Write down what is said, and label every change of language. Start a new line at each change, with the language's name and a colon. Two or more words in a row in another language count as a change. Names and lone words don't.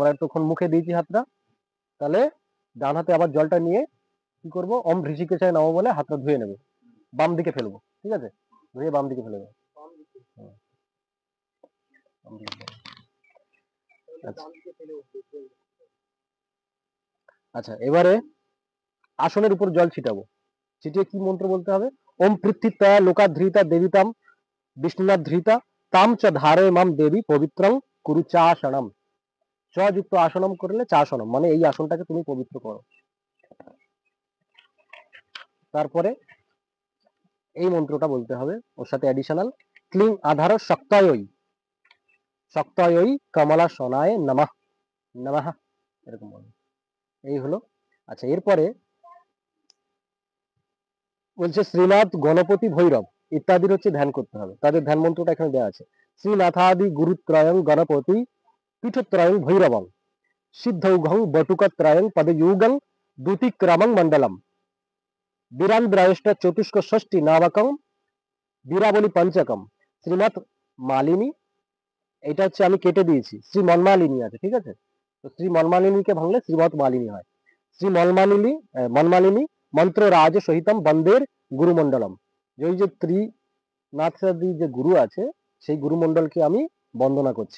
Bangla: আমরা এতক্ষণ মুখে দিয়েছি হাতটা, তাহলে ডান হাতে আবার জলটা নিয়ে কি করবো,
Sanskrit: ওম ঋষিকেশায় নমঃ
Bangla: বলে হাতটা ধুয়ে নেবো, বাম দিকে ফেলবো, ঠিক আছে? ধুয়ে বাম দিকে ফেলে দেবো। হুম, বাম দিকে ফেলে দেবো। আচ্ছা আচ্ছা, এবারে আসনের উপর জল ছিটাবো। ছিটিয়ে কি মন্ত্র বলতে হবে?
Sanskrit: ওম পৃথিত্যা লোকাধৃতা দেবিতাম বিষ্ণুনাথ ধৃতা তাম চ ধারে মাম দেবী পবিত্রং কুরু চাসনম।
Bangla: চ যুক্ত আসনম করলে চাসনম মানে এই আসনটাকে তুমি পবিত্র করো। তারপরে এই মন্ত্রটা বলতে হবে ওর সাথে অ্যাডিশনাল
Sanskrit: ক্লিং আধার শক্তায়ই শক্তায়ই কমলা সোনায় নমঃ নমঃ,
Bangla: এরকম বলবে। এই হলো। আচ্ছা, এরপরে বলছে শ্রীনাথ গণপতি ভৈরব ইত্যাদির হচ্ছে ধ্যান করতে হবে। তাদের ধ্যান মন্ত্রটা এখানে দেওয়া আছে।
Sanskrit: শ্রীনাথাদি গুরুত্রয়ং গণপতি পীঠত্রয়ং ভৈরবং সিদ্ধৌঘং বটুকত্রয়ং পদযুগং দ্যুতিক্রমং মণ্ডলম বীরান্দ্রায়ষ্ট চতুষ্ক ষষ্ঠী নামকং বীরাবলী পঞ্চকম শ্রীমৎ মালিনী।
Bangla: এটা হচ্ছে আমি কেটে দিয়েছি, শ্রী মনমালিনী আছে, ঠিক আছে? তো শ্রী মনমালিনীকে ভাঙলে শ্রীমৎ মালিনী হয়।
Sanskrit: শ্রী মনমালিনী মনমালিনী মন্ত্র রাজ সহিতম বন্দের গুরুমণ্ডলম।
Bangla: ওই যে ত্রিনাথাদি যে গুরু আছে সেই গুরুমণ্ডলকে আমি বন্দনা করছি।